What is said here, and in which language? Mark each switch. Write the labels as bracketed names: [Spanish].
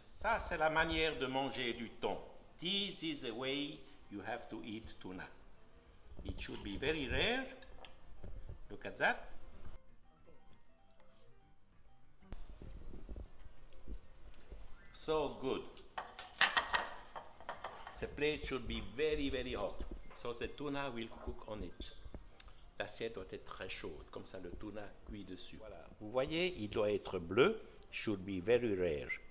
[French] Ça, c'est la manière de manger du thon. [English] This is the way you have to eat tuna. It should be very rare. Look at that. So good. The plate should be very, very hot. So the tuna will cook on it. [French] L'assiette doit être très chaude, comme ça le tuna cuit dessus. Voilà. Vous voyez, il doit être bleu, [English] should be very rare.